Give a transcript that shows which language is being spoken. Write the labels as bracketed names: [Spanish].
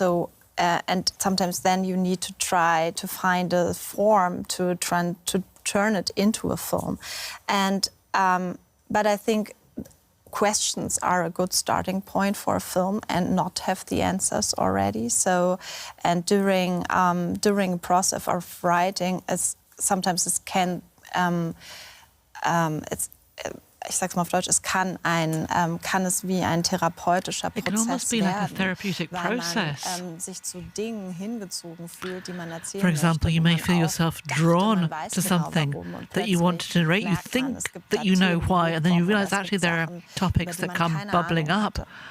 [English] So, and sometimes then you need to try to find a form to turn it into a film. And but I think questions are a good starting point for a film, and not have the answers already. So, and during the process of writing, sometimes it can [German] ich sag's mal auf Deutsch, es kann es wie ein therapeutischer Prozess werden, weil man sich zu Dingen hingezogen fühlt, die man erzählen möchte. [English] For example, you may feel yourself drawn to something that you want to narrate. You think that you know why, and then you realize actually there are topics that come bubbling up.